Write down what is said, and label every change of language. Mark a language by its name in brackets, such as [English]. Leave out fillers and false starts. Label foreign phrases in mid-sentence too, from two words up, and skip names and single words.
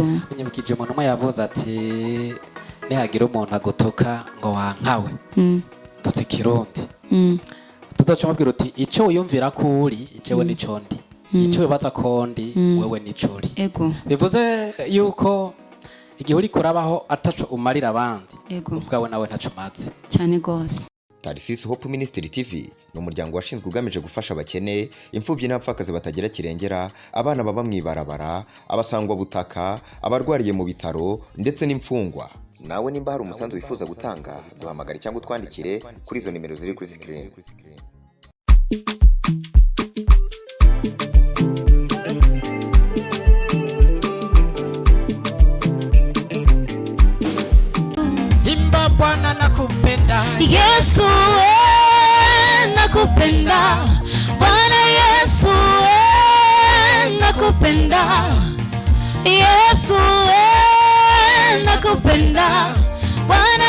[Rundi] binyibukije umuntu umwe yavuze ati nihagira umuntu agutuka ngo wankawe putse ikirundi tuzoca mubwira uti ico uyumvira ko uri icewe nico ndi ico wibaza ko ndi wewe nico uri. Ego bivuze yuko igihe uri kurabaho ataco umarira abandi ubwawe nawe ntaco umaze cyane gose. [Kinyarwanda] Tarisisi Hope Ministry TV ni umuryango washinzwe ugamije gufasha abakene, imfubyi n'abapfakazi batagira kirengera, abana baba mwibarabara, abasangwa butaka, abarwariye mu bitaro ndetse n'imfungwa. Nawe nimba hari umusanzu wifuza gutanga duhamagare cyangwa utwandikire kuri izo nimero ziri kuri screen. [Swahili] Imba Bwana nakupenda Yesu nakupenda Bwana Yesu nakupenda Yesu nakupenda Bwana